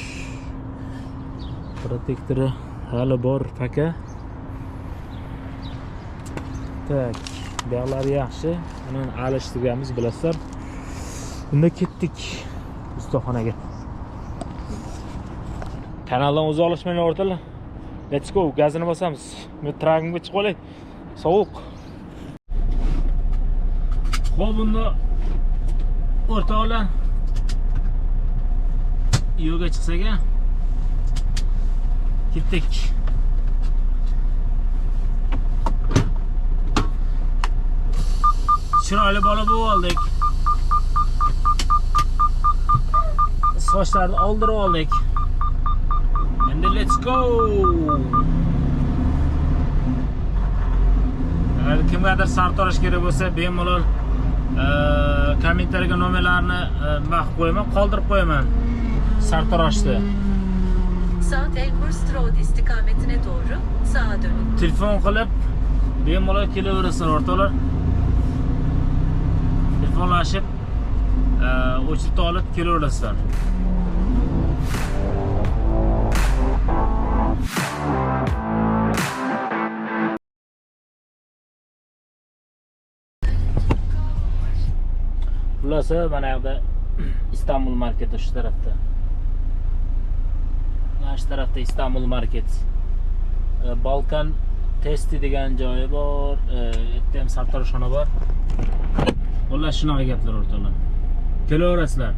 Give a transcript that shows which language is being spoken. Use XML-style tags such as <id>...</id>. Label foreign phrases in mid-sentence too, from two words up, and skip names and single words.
<uz>Protektori hali bor paka. Tak, bog'lar yaxshi. Uni alishtirganmiz, bilasizlar. Unda ketdik ustaxonaga. Kanaldan uzoqlashmanglar o'rtalar.</uz> <en>Let's go,</en> <uz>gazini bosamiz. Men tragimga chiqib olay. Sovuq. Xo'p, bunda o'rtoqlar yo'lga chiqsak, ketdik. Chiroyli bola bo'lib oldik. Sochlarni oldirib oldik. Endi</uz> <en>let's go.</en> <uz>Agar kimgadir sartarash kerak bo'lsa, bemalol kommentariyga nomerlarini vaqt qo'yaman, qoldirib qo'yaman. Sartarashdi.</uz> <tr>Saat Elmhurst Road istikametine doğru sağa dönün.</tr> <uz>Telefon qilib bemalol kelaverasizlar o'rtoqlar. Telefonlashib o'chirib olib kelaverasizlar. Xullas, mana yerda İstanbul marketi</uz> <tr>şu tarafta. Şu tarafta İstanbul market.</tr> <uz>Balkan testi degan joyi bor. Yerda ham sartaroshxona bor. Xullas shunaqa gaplar o'rtoqlar. Kelaverasizlar.</uz>